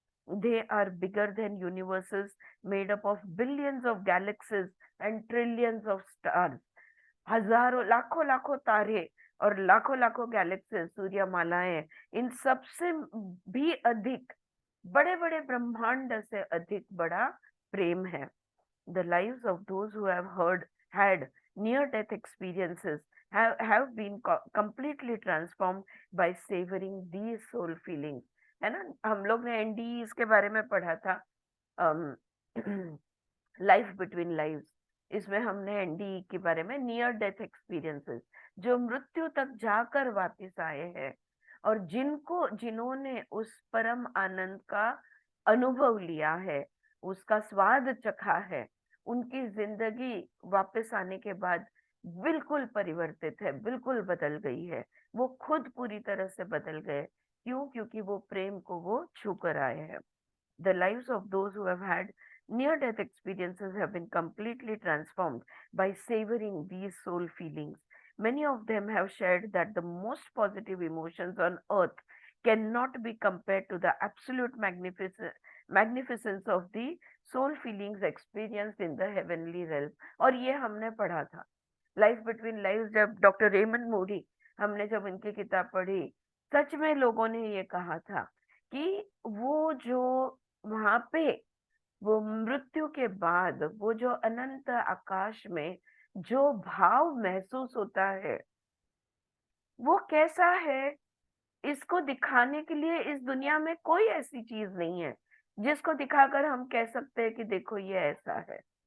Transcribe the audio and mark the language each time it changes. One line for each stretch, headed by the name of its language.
English: They are bigger than universes made up of billions of galaxies and trillions of stars.
Hindi: हजारों लाखों लाखों तारे और लाखों लाखों गैलेक्सीज, सूर्यमालाएं, इन सबसे भी अधिक बड़े बड़े ब्रह्मांड से अधिक बड़ा प्रेम है।
English: The lives of those who have had near death experiences have been completely transformed by savoring these soul feelings।
Hindi: है ना, हम लोग ने एनडीज के बारे में पढ़ा था, लाइफ बिटवीन लाइव्स। इसमें हमने एनडी के बारे में, नियर डेथ एक्सपीरियंसेस, जो मृत्यु तक जाकर वापस आए हैं और जिन्होंने उस परम आनंद का अनुभव लिया है, उसका स्वाद चखा है, उनकी जिंदगी वापस आने के बाद बिल्कुल परिवर्तित है, बिल्कुल बदल गई है। वो खुद पूरी तरह से बदल गए। क्यों? क्योंकि वो प्रेम को वो छू कर आए हैं।
English: The lives of those who have had near-death experiences have been completely transformed by savoring these soul feelings। Many of them have shared that the most positive emotions on earth cannot be compared to the absolute magnificence of the soul feelings experienced in the heavenly realm.
Hindi: और ये हमने पढ़ा था life between life, जब doctor Raymond Moody, हमने जब इनकी किताब पढ़ी, सच में लोगों ने ये कहा था कि वो जो वहां पे, वो मृत्यु के बाद वो जो अनंत आकाश में जो भाव महसूस होता है वो कैसा है, इसको दिखाने के लिए इस दुनिया में कोई ऐसी चीज नहीं है जिसको दिखाकर हम कह सकते हैं कि देखो ये ऐसा है।